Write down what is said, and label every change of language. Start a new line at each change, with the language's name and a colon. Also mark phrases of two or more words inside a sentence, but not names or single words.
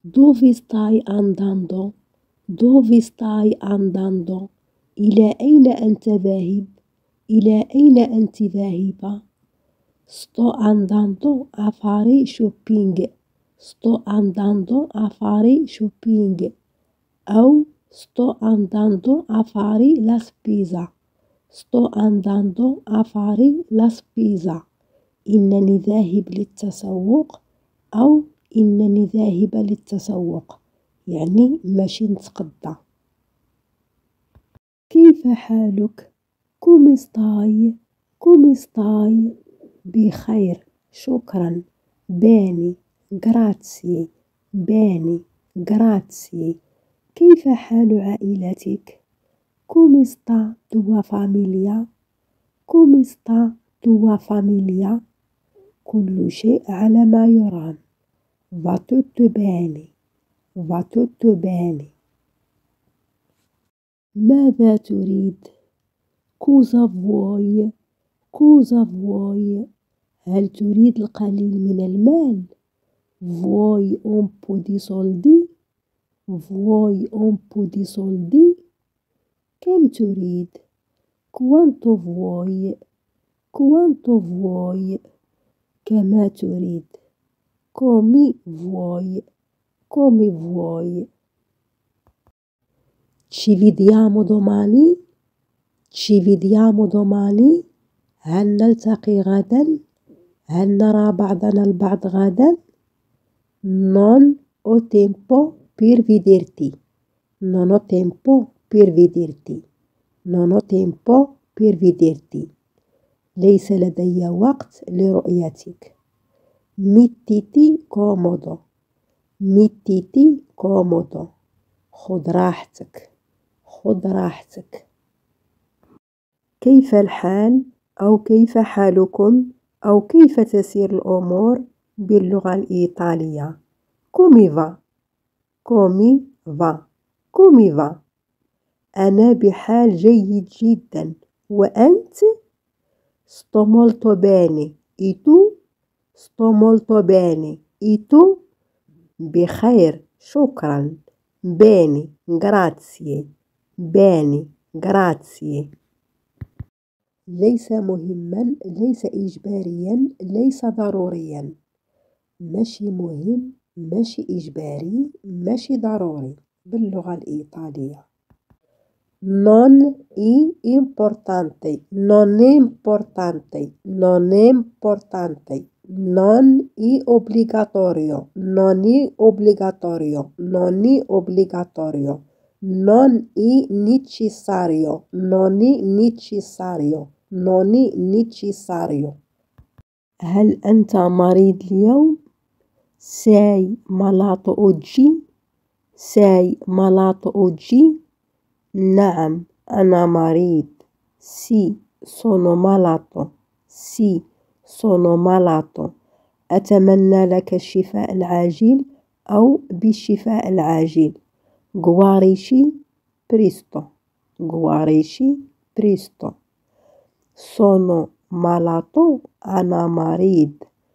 Italian: Dove stai andando? Dove stai andando?
Arabic: إلى أين أنت ذاهب؟ إلى أين أنت ذاهبة؟
Italian: Sto andando a fare shopping. Sto andando a fare shopping. أو sto andando a fare la spesa. Sto andando a fare la spesa.
Arabic: إنني ذاهب للتسوق أو إنني ذاهبة للتسوق، يعني ماشي نتقضى. كيف حالك؟
Italian: Come stai? Come stai?
Arabic: بخير شكرا.
Italian: Bene grazie. Bene grazie.
Arabic: كيف حال عائلتك؟
Italian: Come sta tua famiglia? Come sta tua famiglia?
Arabic: كل شيء على ما يرام.
Italian: Va tutto bene. Va tutto bene.
Arabic: ماذا تريد؟
Italian: Cosa vuoi? Cosa vuoi?
Arabic: هل تريد القليل من المال؟
Italian: vuoi un po' di soldi? vuoi un po' di soldi?
Arabic: كم تريد؟
Italian: quanto vuoi؟ quanto vuoi؟
Arabic: كما تريد.
Italian: come vuoi؟ come vuoi؟ Ci vediamo domani؟ Ci vediamo domani؟
Arabic: هل نلتقي غدا؟ هل نرى بعضنا البعض غدا؟
Italian: Non ho tempo per vederti. Non ho tempo per vederti. Non ho tempo per vederti.
Arabic: ليس لدي وقت لرؤيتك.
Italian: Mettiti comodo. Mettiti comodo.
Arabic: خذ راحتك. خذ راحتك. كيف الحال؟ أو كيف حالكم؟ أو كيف تسير الأمور باللغة الإيطالية؟
Italian: Come va؟ Come va؟ Come va؟
Arabic: أنا بحال جيد جدا.
Italian: وأنت؟ Sto molto bene. E tu؟ Sto molto bene. E tu؟
Arabic: بخير شكرا.
Italian: Bene grazie. Bene grazie.
Arabic: ليس مهما، ليس إجباريا، ليس ضروريا. ماشي مهم، ماشي إجباري، ماشي ضروري باللغة الإيطالية.
Italian: Non è importante. Non è importante. Non è importante. Non è obbligatorio. Non è obbligatorio. Non è obbligatorio. Non è necessario. Non è necessario. Non è necessario.
Arabic: هل أنت مريض اليوم؟
Italian: Sei malato oggi؟ Sei malato oggi؟
Arabic: نعم أنا مريض.
Italian: Sì sono malato. Sì sono malato.
Arabic: أتمنى لك الشفاء العاجل أو بالشفاء العاجل.
Italian: Guarisci presto. Guarisci presto. Sono malato
Arabic: أنا مريض.